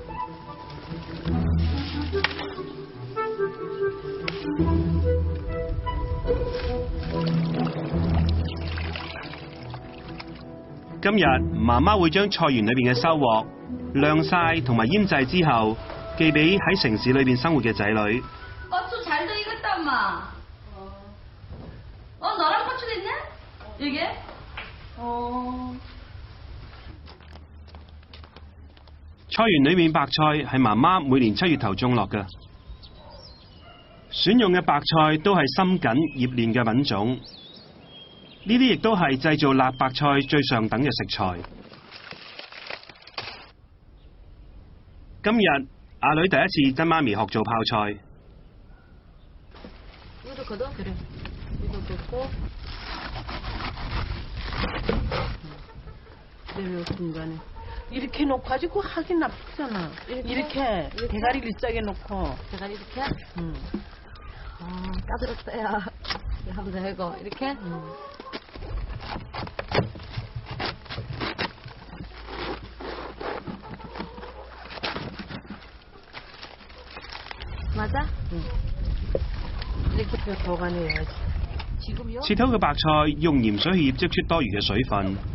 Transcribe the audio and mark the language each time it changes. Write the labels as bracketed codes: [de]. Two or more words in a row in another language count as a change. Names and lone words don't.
[yue] 今日媽媽會將菜園裏邊嘅收穫晾晒同埋醃製之後，寄俾喺城市裏邊生活嘅仔女。 [ko] 고추 잘 익었다 엄마. 너랑 고추 있네? 이게? [yue] 菜園裏面白菜係媽媽每年7月頭種落嘅，選用嘅白菜都係深緊醃煉嘅品種，呢啲亦都係製造辣白菜最上等嘅食材。今日阿女第一次跟媽咪學做泡菜。 [ko] 이렇게 놓고 가지고 하긴 나쁘잖아. 이렇게 대가리를 짜게 놓고. 대가리 이렇게? 까다롭다야. 하면 되고 이렇게? 맞아? 이렇게 더 가내야지. 지금요? [yue] 切好嘅白菜用鹽水去醃擠出多餘嘅水分。